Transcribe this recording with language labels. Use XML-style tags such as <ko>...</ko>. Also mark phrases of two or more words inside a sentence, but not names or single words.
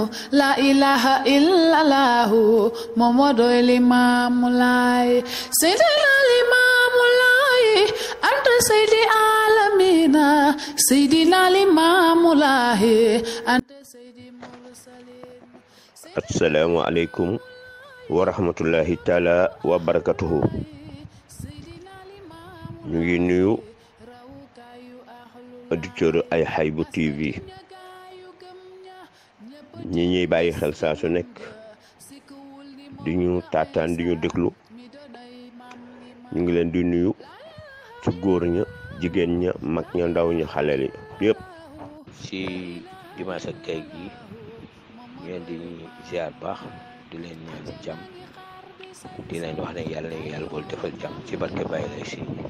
<ar>لا إله إلا الله محمد ليمام الله. سيدنا ليمام الله أنت سيد العالمين. سيدنا ليمام الله أنت سيد المرسلين. السلام عليكم ورحمة الله تعالى وبركاته.</ar> <wo>ñu ngi nuyu auditeur ay Haïbou TV ñi ñuy bàyyi xel saa su nekk di ñu taataan di ñu déglu ñu ngi leen di nuyu ci góor ña jigéen ña mag ña ndaw ña xale yëpp ci dimanche ak tey gi ñu leen di ziar baax di leen ñaanal jàmm di leen wax ne yàlla bool defal jàmm ci barke Baye lay si.</wo>